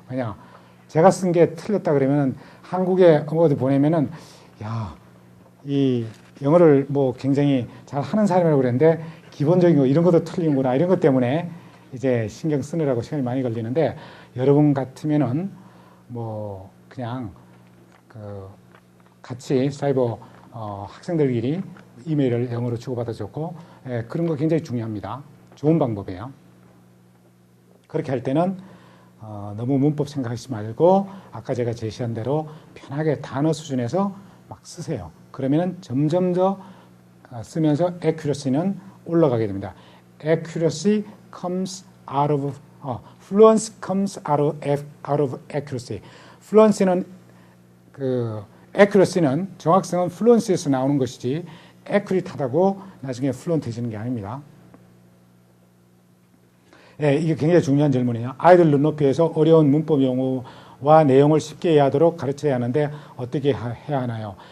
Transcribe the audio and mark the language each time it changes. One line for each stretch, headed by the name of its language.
Korean: 왜냐, 제가 쓴 게 틀렸다 그러면은 한국에 어디 보내면은 야, 이 영어를 뭐 굉장히 잘 하는 사람이라고 그랬는데 기본적인 거 이런 것도 틀린구나 이런 것 때문에 이제 신경 쓰느라고 시간이 많이 걸리는데 여러분 같으면은 뭐 그냥 그 같이 사이버 학생들끼리 이메일을 영어로 주고받아 줬고 그런 거 굉장히 중요합니다. 좋은 방법이에요. 그렇게 할 때는 너무 문법 생각하지 말고 아까 제가 제시한 대로 편하게 단어 수준에서 막 쓰세요. 그러면은 점점 더 쓰면서 accuracy는 올라가게 됩니다.
English: Accuracy comes out of fluency comes out of accuracy.
Korean: fluency는 그 accuracy는 정확성은 fluency에서 나오는 것이지 accurate하다고 나중에 fluent해지는 게 아닙니다. 네, 이게 굉장히 중요한 질문이에요. 아이들 눈높이에서 어려운 문법 용어와 내용을 쉽게 이해하도록 가르쳐야 하는데 어떻게 해야 하나요?